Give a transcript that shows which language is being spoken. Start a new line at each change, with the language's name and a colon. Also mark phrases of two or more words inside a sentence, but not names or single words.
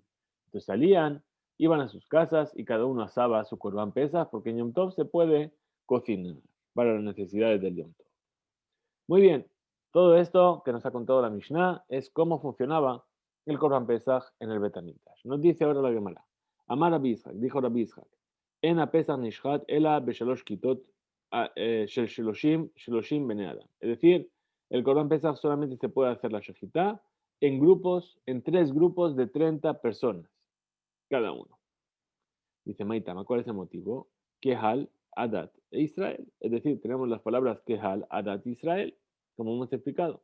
Spanish: Entonces salían, iban a sus casas y cada uno asaba su
Hebrew: קרבן פסח,
Spanish: porque en
Hebrew: יום טוב
Spanish: se puede cocinar para las necesidades del
Hebrew: יום טוב.
Spanish: Muy bien, todo esto que nos ha contado la Mishnah es cómo funcionaba el
Hebrew: קרבן פסח
Spanish: en el
Hebrew: בית המקדש.
Spanish: Nos dice ahora la Gemara.
Hebrew: אמר רבי יצחק,
Spanish: dijo Rabbi Yitzhak,
Hebrew: אין פסח נשחט אלא בשלש כתות של שלשים בני אדם.
Spanish: Es decir, el
Hebrew: קרבן פסח
Spanish: solamente se puede hacer la shechitá en 3 grupos de 30 personas, cada uno. Dice Maitama, ¿cuál es el motivo?
Hebrew: קהל, עדת וישראל.
Spanish: Es decir, tenemos las palabras
Hebrew: קהל, עדת וישראל,
Spanish: como hemos explicado.